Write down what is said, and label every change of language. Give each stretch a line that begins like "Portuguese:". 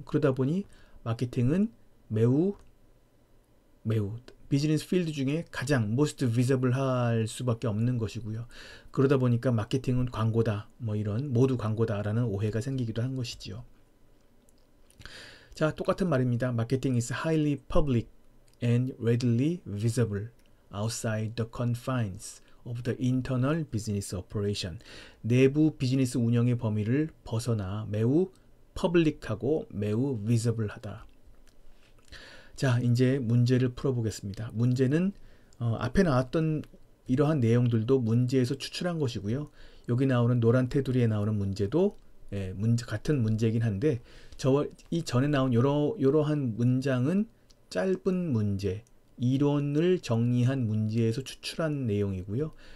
Korean: 그러다 보니 마케팅은 매우 비즈니스 필드 중에 가장
English: most visible
Korean: 할 수밖에 없는 것이고요. 그러다 보니까 마케팅은 광고다, 이런 모두 광고다라는 오해가 생기기도 한 것이지요. 자, 똑같은 말입니다.
English: Marketing is highly public and readily visible outside the confines of the internal business operation.
Korean: 내부 비즈니스 운영의 범위를 벗어나 매우 퍼블릭하고 매우 visible하다. 자, 이제 문제를 풀어보겠습니다. 문제는 앞에 나왔던 이러한 내용들도 문제에서 추출한 것이고요. 여기 나오는 노란 테두리에 나오는 문제도 같은 문제이긴 한데 이 전에 나온 이러한 문장은 짧은 문제, 이론을 정리한 문제에서 추출한 내용이고요.